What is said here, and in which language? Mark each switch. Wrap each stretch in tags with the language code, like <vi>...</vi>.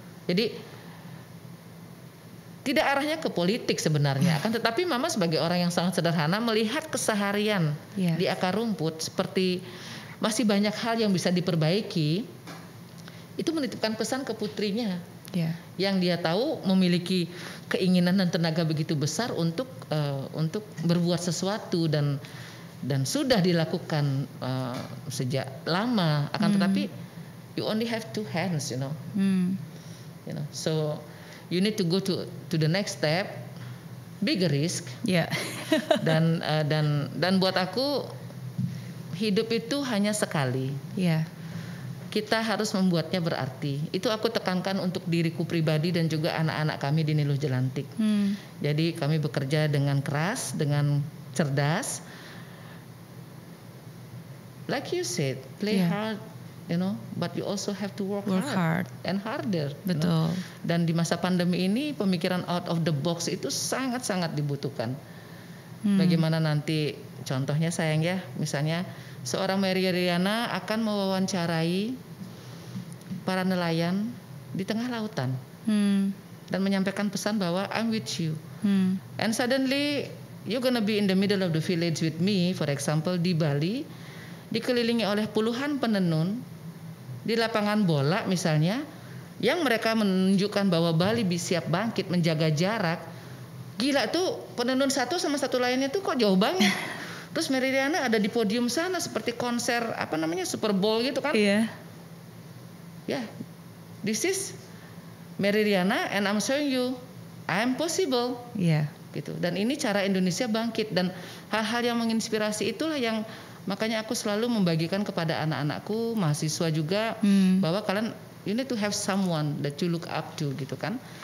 <id>Jadi tidak arahnya ke politik sebenarnya, akan tetapi Mama sebagai orang yang sangat sederhana melihat keseharian di akar rumput seperti masih banyak hal yang bisa diperbaiki. Itu menitipkan pesan ke putrinya yang dia tahu memiliki keinginan dan tenaga begitu besar untuk berbuat sesuatu dan sudah dilakukan sejak lama. Akan tetapi</id> <en>you only have 2 hands, you know. So you need to go to the next step, bigger risk.</en> <id>Dan buat aku hidup itu hanya sekali. Kita harus membuatnya berarti. Itu aku tekankan untuk diriku pribadi dan juga anak-anak kami di Niluh Jelantik. Jadi kami bekerja dengan keras, dengan cerdas.</id> <en>Like you said, play hard, you know, but you also have to work hard and harder.</en> <id>Betul.</id> <en>You know?</en> <id>Dan di masa pandemi ini pemikiran out of the box itu sangat-sangat dibutuhkan. Bagaimana nanti, contohnya sayang ya, misalnya seorang Mary Riana akan mewawancarai para nelayan di tengah lautan dan menyampaikan pesan bahwa</id> <en>I'm with you. And suddenly you're gonna be in the middle of the village with me, for example</en> <id>di Bali, dikelilingi oleh puluhan penenun di lapangan bola misalnya, yang mereka menunjukkan bahwa Bali siap bangkit, menjaga jarak. Gila tuh, penenun satu sama satu lainnya tuh kok jauh banget. Terus Mary Riana ada di podium sana seperti konser Super Bowl gitu kan.</id> <en>This is Mary Riana and I'm showing you I'm possible.</en> <id>Gitu. Dan ini cara Indonesia bangkit, dan hal-hal yang menginspirasi itulah yang makanya aku selalu membagikan kepada anak-anakku, mahasiswa juga, bahwa kalian</id> <en>you need to have someone that you look up to</en> <id>gitu kan.</id>